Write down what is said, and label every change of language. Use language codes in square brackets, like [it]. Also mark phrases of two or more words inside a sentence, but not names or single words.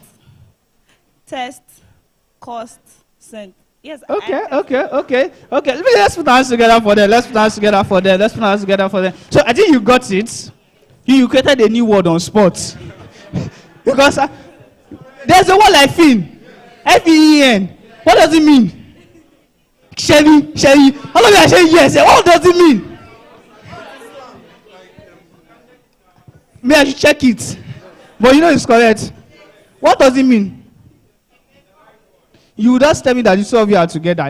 [en] Test. Cost. Sent. Yes. Okay. Let's put our hands together for them. So I think you got it. You created a new word on spot. Because there's a word like fin. F-E-E-N. What does it mean? Shelly. All of you are saying yes. What does it mean? May I should check it. But you know it's correct. What does it mean? You just tell me that you two of you are together.